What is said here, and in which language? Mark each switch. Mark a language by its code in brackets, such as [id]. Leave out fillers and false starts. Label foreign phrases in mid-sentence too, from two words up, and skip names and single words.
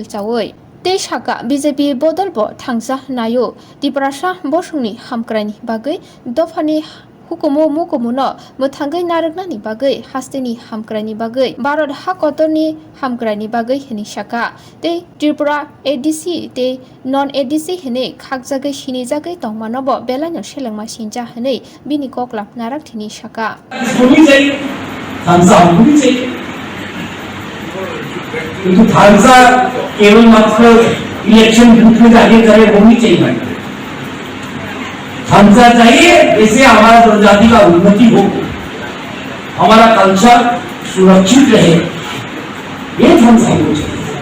[trp] चावै ते शाखा बीजेपी बदल ब थांसा नायो त्रिपुरासा बसुंनि हामक्रानि बागै दफानि हुकुमो मुकुमुनो मोथांगै नारगनानि बागै हास्तेनि हामक्रानि बागै भारत हाकतरनि हामक्रानि बागै हनि शाखा ते त्रिपुरा एडीसी ते नन एडीसी हनै खागजागै सिनिजागै तंमानब बेलानो सेलेंमा सिनजा हनै बिनि ककला नारकथिनि शाखा [hi] तो थांसा केवल मात्र इलेक्शन बूथ में जाके करे वो नहीं चाहिए। थांसा चाहिए जैसे हमारा जनजाति का उन्नति हो, हमारा कल्चर सुरक्षित रहे, ये थांसा को चाहिए।